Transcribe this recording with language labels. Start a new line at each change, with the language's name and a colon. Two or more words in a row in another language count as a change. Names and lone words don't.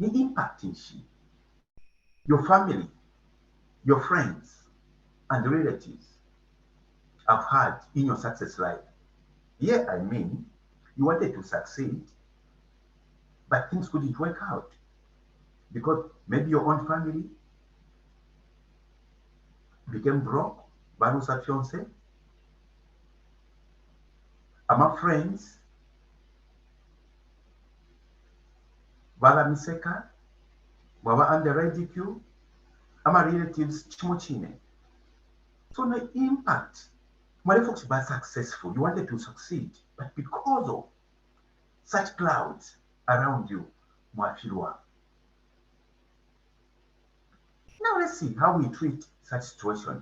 English: ni impact nshi your family, your friends, and relatives have had in your success life? Yeah, I mean, you wanted to succeed, but things couldn't work out because maybe your own family became broke,
Bemba: barusa fiance, ama friends, balamiseka, baba
English: under ridicule,
Bemba: ama relatives chimuchine.
English: So the impact, when folks were successful, you wanted to succeed, but because of such clouds around you, mwafirwa. Now let's see how we treat such situation.